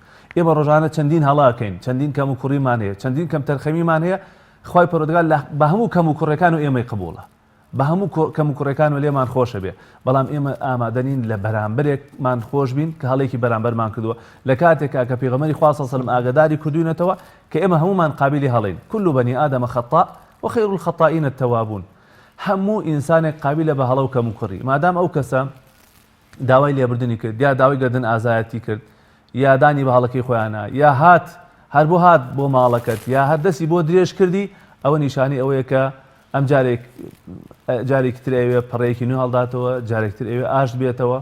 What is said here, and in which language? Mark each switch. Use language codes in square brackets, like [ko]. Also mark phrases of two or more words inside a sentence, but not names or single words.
[ckb] ئێمە ڕۆژانە چەندین هەڵاکەین چەندین کەم و کوڕیمان هەیە چەندین کەم تەرخەمیمان هەیە خوای پەروەردگار بە هەموو کەم و کوڕەکان و ئێمەی قبوڵە بە هەموو کەم و کوڕەکان و لێمان خۆشە بێ بەڵام ئێمە ئامادەنین لە بەرامبەرێکمان خۆش بین کە هەڵێکی بەرامبەرمان کردووە لە کاتێکا کە پێغەمبەری خوا [ar] صلی الله علیه و سلم [ckb] ئاگاداری کردوونەتەوە کە ئێمە هەمومان قابلی هەڵین [ar] كل بني آدم خطاء وخير الخطائين التوابون. [ckb] هەموو ئینسانێک قابلە بە هەڵە و کەم و کوڕی مادام ئەو کەسە داوای لێبوردنی کرد یا داوای گردن ئازایەتی کرد یا دانی بە هەڵەکەی خۆیانە یا هات هەر بۆ هات بۆ ماڵەکەت یا هەر دەستی بۆ درێژ کردی ئەوە نیشانی ئەوەیە کە ئەم جارێکی تر ئەوێ پەڕەیەکی نوێ هەڵداتەوە جارێک تر ئەوێ ئاشت بێتەوە.